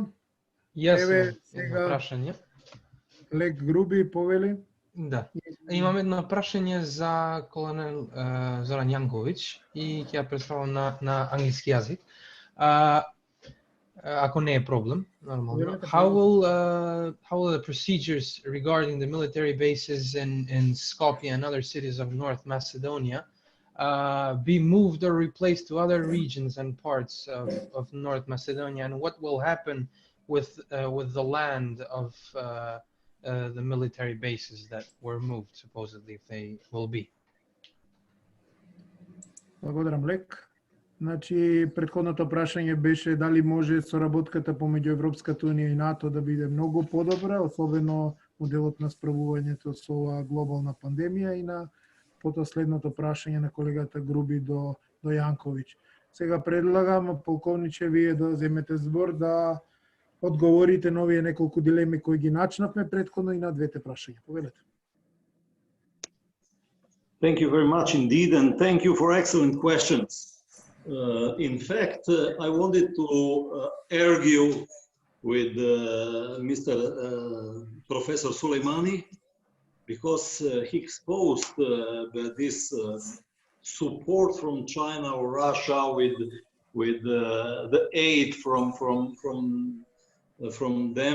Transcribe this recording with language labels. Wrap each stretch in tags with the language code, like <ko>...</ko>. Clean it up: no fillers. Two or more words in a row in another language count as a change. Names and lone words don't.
<mk>Јас имам прашање. Лек Груби повели. Да. Имам едно прашање за колонел Зоран Јанковиќ и ќе ја представам на англиски јазик. Ако не е проблем, нормално.</mk> <en>How will the procedures regarding the military bases in Skopje and other cities of North Macedonia be moved or replaced to other regions and parts of North Macedonia, and what will happen with the land of the military bases that were moved, supposedly, if they will be?</en> <mk>Благодарам, Лек. Значи, предходното прашање беше дали може соработката помеѓу Европската унија и НАТО да биде многу подобра, особено моделот на справувањето со оваа глобална пандемија, и на потоа следното прашање на колегата Груби до Јанковиќ. Сега предлагам, полковниче, вие да земете збор да одговорите на овие неколку дилеми кои ги начнавме предходно и на двете прашања. Повелете.</mk> <en>Thank you very much indeed, and thank you for excellent questions. In fact, I wanted to argue with Mr. Professor Soleimani, because he exposed this support from China or Russia with the aid from them.</en>